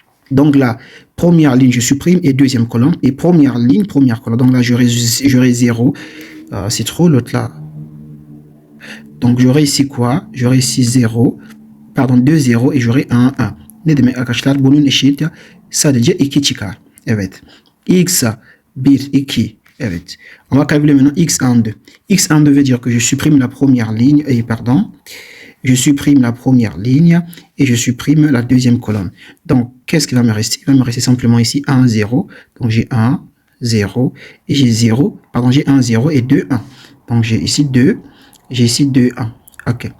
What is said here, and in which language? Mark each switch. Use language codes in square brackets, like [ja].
[fr] Donc là, première ligne, je supprime et deuxième colonne. Et première ligne, première colonne. Donc là, j'aurai 0. C'est trop l'autre là. Donc, j'aurai ici quoi? J'aurai ici 0, pardon, 2 0 et j'aurai 1, 1. [tr] Ne demek arkadaşlar bunun eşit sadece 2 çıkar. Evet. X 1, 2. Evet. [fr] On va calculer maintenant x en 2. X en 2 veut dire que je supprime la première ligne, je supprime la première ligne et je supprime la deuxième colonne. Donc, qu'est-ce qui va me rester? Il va me rester simplement ici 1, 0. Donc, j'ai 1, 0 et j'ai 0. Pardon, j'ai 1, 0 et 2, 1. Donc, j'ai ici 2. J'ai ici 2, 1. Ok.